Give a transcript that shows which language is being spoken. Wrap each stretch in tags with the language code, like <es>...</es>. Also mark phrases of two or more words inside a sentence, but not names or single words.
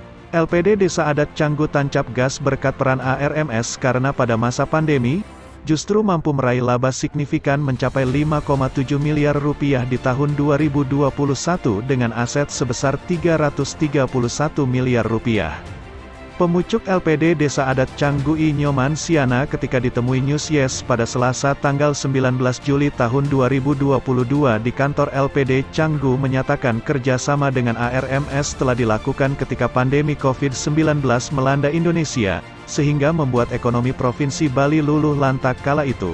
<id>LPD Desa Adat Canggu tancap gas berkat peran ARMS karena pada masa pandemi, justru mampu meraih laba signifikan mencapai 5,7 miliar rupiah di tahun 2021 dengan aset sebesar 331 miliar rupiah. Pemucuk LPD Desa Adat Canggu I Nyoman Siana ketika ditemui News Yes pada Selasa tanggal 19 Juli tahun 2022 di kantor LPD Canggu menyatakan kerjasama dengan ARMS telah dilakukan ketika pandemi COVID-19 melanda Indonesia, sehingga membuat ekonomi Provinsi Bali luluh lantak kala itu.</id>